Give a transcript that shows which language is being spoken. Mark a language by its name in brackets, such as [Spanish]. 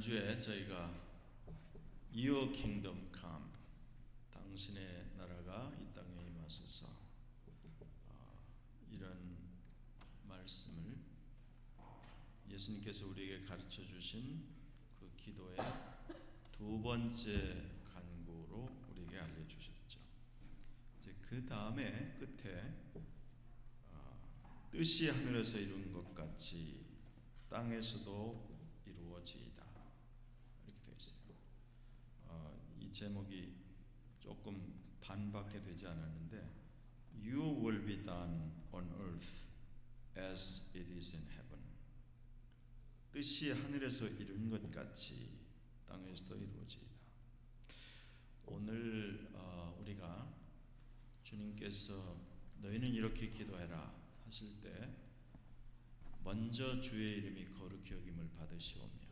[Korean] 지난주에 저희가 [English] Your Kingdom Come, [Korean] 당신의 나라가 이 땅에 임하소서, 이런 말씀을 예수님께서 우리에게 가르쳐 주신 그 기도의 두 번째 간구로 우리에게 알려주셨죠. 이제 그 다음에 끝에 뜻이 하늘에서 이룬 것 같이 땅에서도 이루어지이다, 이렇게 되어 있어요. 이 제목이 조금 반밖에 되지 않았는데 [English] You will be done on earth as it is in heaven. [Korean] 뜻이 하늘에서 이룬 것 같이 땅에서도 이루어지이다. 오늘 우리가 주님께서 너희는 이렇게 기도해라 하실 때 먼저 주의 이름이 거룩히 여김을 받으시오며